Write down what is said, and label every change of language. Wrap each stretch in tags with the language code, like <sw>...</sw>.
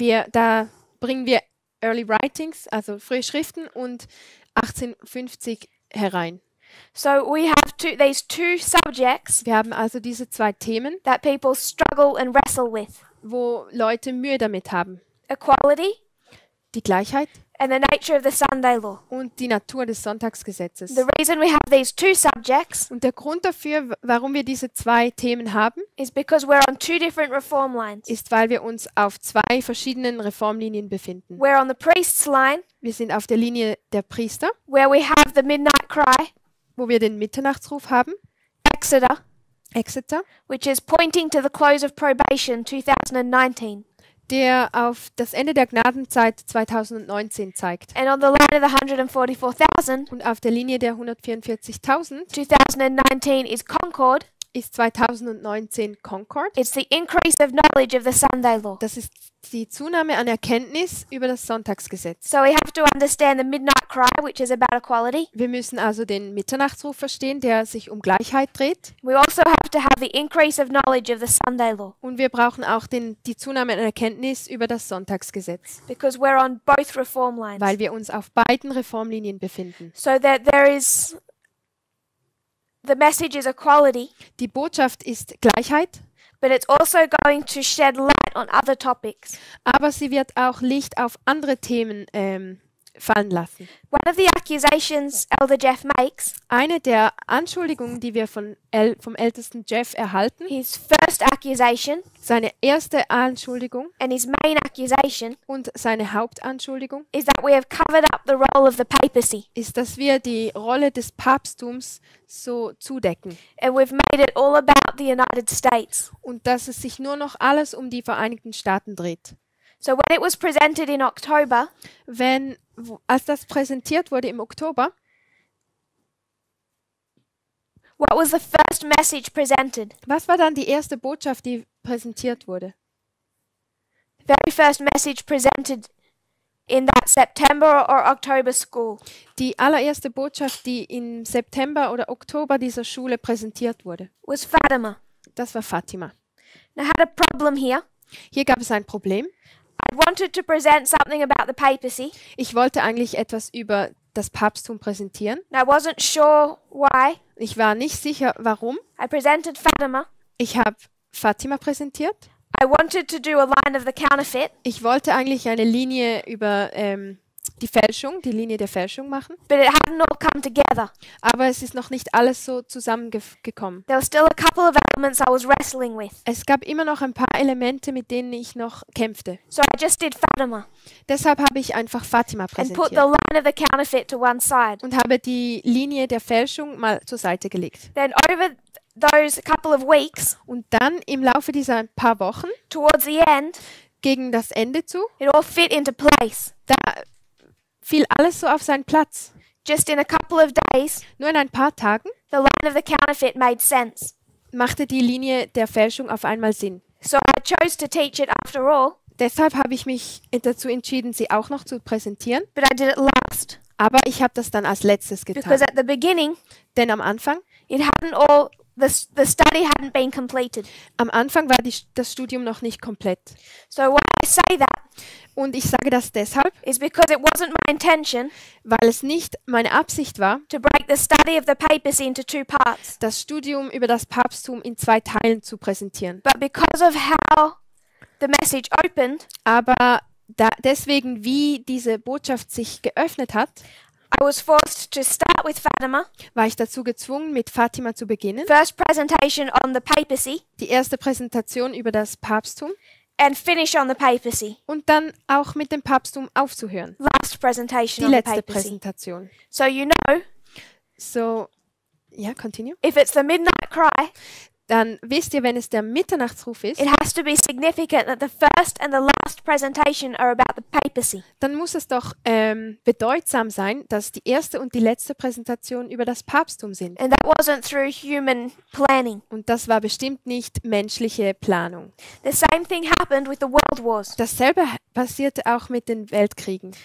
<de>Da bringen wir Early Writings, also frühe Schriften, und 1850 herein.</de> <en>So we have these 2 subjects</en> <de>Wir haben also diese 2 Themen,</de> <en>that people struggle and wrestle with.</en> <de>wo Leute Mühe damit haben.</de> <en>Equality</en> <de>Die Gleichheit</de> <en>and the nature of the Sunday law.</en> <de>und die Natur des Sonntagsgesetzes.</de> <en>The reason we have these two subjects</en> <de>Und der Grund dafür, warum wir diese zwei Themen haben,</de> <en>is because we're on two different reform lines.</en> <de>ist, weil wir uns auf zwei verschiedenen Reformlinien befinden.</de> <en>We're on the priest's line,</en> <de>Wir sind auf der Linie der Priester,</de> <en>where we have the midnight cry,</en> <de>wo wir den Mitternachtsruf haben, Exeter,</de> <en>which is pointing to the close of probation 2019.</en> <de>der auf das Ende der Gnadenzeit 2019 zeigt.</de> <en>And on the line of the 144,000,</en> <de>Und auf der Linie der 144.000</de> <en>2019 is Concord.</en> <de>ist 2019 Concord.</de> <en>It's the increase of knowledge of the Sunday law.</en> <de>Das ist die Zunahme an Erkenntnis über das Sonntagsgesetz.</de> <en>So we have to understand the midnight cry, which is about equality.</en> <de>Wir müssen also den Mitternachtsruf verstehen, der sich um Gleichheit dreht.</de> <en>We also have to have the increase of knowledge of the Sunday law,</en> <de>Und wir brauchen auch die Zunahme an Erkenntnis über das Sonntagsgesetz,</de> <en>because we're on both reform lines.</en> <de>weil wir uns auf beiden Reformlinien befinden.</de> <en>So that the message is equality,</en> <de>Die Botschaft ist Gleichheit,</de> <en>but it's also going to shed light on other topics.</en> <de>aber sie wird auch Licht auf andere Themen fallen lassen.</de> <en>One of the accusations Elder Jeff makes,</en> <de>Eine der Anschuldigungen, die wir vom ältesten Jeff erhalten,</de> <en>his first accusation</en> <de>seine erste Anschuldigung</de> <en>and his main accusation,</en> <de>und seine Hauptanschuldigung,</de> <en>is that we have covered up the role of the papacy</en> <de>ist, dass wir die Rolle des Papsttums so zudecken</de> <en>and we've made it all about the United States.</en> <de>und dass es sich nur noch alles um die Vereinigten Staaten dreht.</de> <en>So when it was presented in October,</en> <de>Als das präsentiert wurde im Oktober,</de> <en>what was the first message presented?</en> <de>was war dann die erste Botschaft, die präsentiert wurde?</de> <en>The very first message presented in that September or October school</en> <de>Die allererste Botschaft, die im September oder Oktober dieser Schule präsentiert wurde,</de> <en>was Fatima.</en> <de>das war Fatima.</de> <en>Now, I had a problem here.</en> <de>Hier gab es ein Problem.</de> <en>I wanted to present something about the papacy,</en> <de>Ich wollte eigentlich etwas über das Papsttum präsentieren.</de> <en>and I wasn't sure why.</en> <de>Ich war nicht sicher, warum.</de> <en>I presented Fatima.</en> <de>Ich habe Fatima präsentiert.</de> <en>I wanted to do a line of the counterfeit,</en> <de>Ich wollte eigentlich eine Linie über die Linie der Fälschung machen.</de> <en>but it hadn't all come together.</en> <de>Aber es ist noch nicht alles so zusammengekommen.</de> <en>There were still a couple of elements I was wrestling with.</en> <de>Es gab immer noch ein paar Elemente, mit denen ich noch kämpfte.</de> <en>So I just did Fatima</en> <de>Deshalb habe ich einfach Fatima</de> <en>and put the</en> <de>präsentiert</de> <en>line of the counterfeit to one side.</en> <de>und habe die Linie der Fälschung mal zur Seite gelegt.</de> <en>Then over those couple of weeks,</en> <de>Und dann im Laufe dieser paar Wochen,</de> <en>towards the end,</en> <de>gegen das Ende zu,</de> <en>it all fit into place.</en> <de>da fiel alles so auf seinen Platz.</de> <en>Just in a couple of days,</en> <de>Nur in ein paar Tagen</de> <en>the line of the counterfeit made sense.</en> <de>machte die Linie der Fälschung auf einmal Sinn.</de> <en>So I chose to teach it after all,</en> <de>Deshalb habe ich mich dazu entschieden, sie auch noch zu präsentieren.</de> <en>but I did it last.</en> <de>Aber ich habe das dann als letztes</de> <en>Because</en> <de>getan.</de> <en>at the beginning,</en> <de>Denn am Anfang</de> <en>the study hadn't been completed.</en> <de>Am Anfang war das Studium noch nicht komplett.</de> <en>So why I say that</en> <de>Und ich sage das deshalb,</de> <en>is because it wasn't my intention</en> <de>weil es nicht meine Absicht war,</de> <en>to break the study of the papacy into two parts,</en> <de>das Studium über das Papsttum in zwei Teilen zu präsentieren.</de> <en>but because of how the message opened,</en> <de>Aber deswegen, wie diese Botschaft sich geöffnet hat,</de> <en>I was forced to start with Fatima,</en> <de>war ich dazu gezwungen, mit Fatima zu beginnen.</de> <en>first presentation on the papacy,</en> <de>Die erste Präsentation über das Papsttum</de> <en>and finish on the papacy,</en> <de>und dann auch mit dem Papsttum aufzuhören.</de> <en>last presentation</en> <de>Die</de> <en>on the</en> <de>letzte</de> <en>papacy.</en> <de>Präsentation.</de> <en>So you know,</en> <de>So, ja,</de> <en>continue. if it's the midnight cry,</en> <de>Dann wisst ihr, wenn es der Mitternachtsruf ist,</de> <en>it has to be significant that the first and the last presentation are about the papacy.</en> <de>dann muss es doch bedeutsam sein, dass die erste und die letzte Präsentation über das Papsttum sind.</de> <en>And that wasn't through human planning.</en> <de>Und das war bestimmt nicht menschliche Planung.</de> <en>The same thing happened with the World Wars.</en> <de>Dasselbe passierte auch mit den Weltkriegen.</de>